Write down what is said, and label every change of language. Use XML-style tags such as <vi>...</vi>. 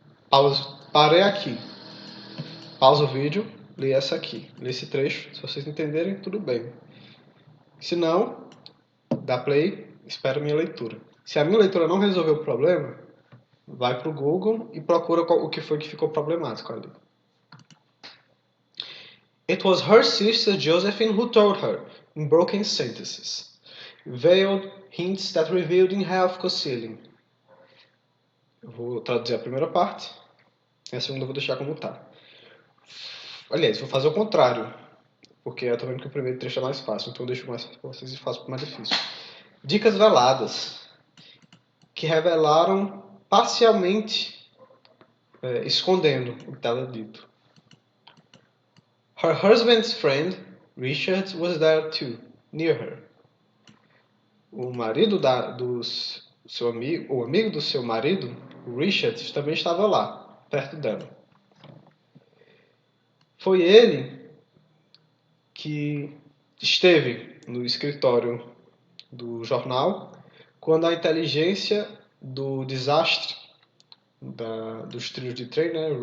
<pt>Pausa. Parei aqui. Pausa o vídeo. Li essa aqui. Li esse trecho. Se vocês entenderem, tudo bem. Se não, dá play. Espera a minha leitura. Se a minha leitura não resolver o problema, vai para o Google e procura o que foi que ficou problemático ali.</pt> <en>It was her sister Josephine who told her, in broken sentences, veiled hints that revealed in half concealing.</en> <pt>Eu vou traduzir a primeira parte, e a segunda eu vou deixar como tá. Aliás, vou fazer o contrário. porque eu tô vendo que o primeiro trecho é mais fácil, então eu deixo mais fácil pra vocês e faço pro mais difícil. Dicas veladas, que revelaram parcialmente, escondendo o que estava dito.</pt> <en>Her husband's friend, Richard, was there too, near her.</en> <pt>O marido seu amigo, o amigo do seu marido, o Richard, também estava lá, perto dela. Foi ele que esteve no escritório do jornal quando a inteligência do desastre dos trilhos de trem, né?</pt>